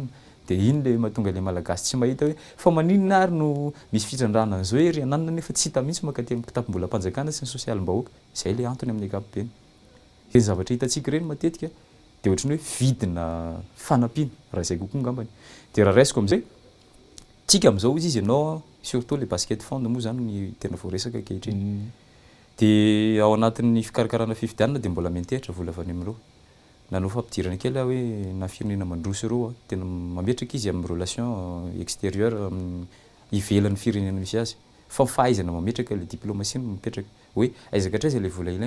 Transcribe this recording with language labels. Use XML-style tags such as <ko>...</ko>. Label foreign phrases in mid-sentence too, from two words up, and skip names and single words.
<mg>Dia iny le mahatonga ilay malagasy tsy mahita hoe fa maninona ary no misy fitrandrana an'izao hoe erianany nefa tsy hita mihitsy mankaty amin'ny kitapo-bola mpanjakana sy ny sosialim-bahoaka. Izay ilay antony amin'ny ankapobeny. Ny zavatra hitantsika ireny matetika dia ohatrany hoe vidina fanampiana raha izay kokoa ngambany. Dia raha raisiko amin'izay tsika amin'izao izy ianao</mg> <fr>surtout les basket fond</fr> <mg>moa zany ny tena voaresaka ankehitriny. Dia ao anatin'ny fikarakarana fifidianana dia mbola mentehitra vola avy any amin'ireo. Nanao fampidirana kely hoe na firenena mandroso ireo tena mametraka izy amin'ny</mg> <fr>relation extérieure</fr> <mg>ivelan'ny firenena misy azy. Fa fahaizana mametraka ilay diplomatie no mipetraka hoe aizaka hatraiza ilay vola ilaina.</mg>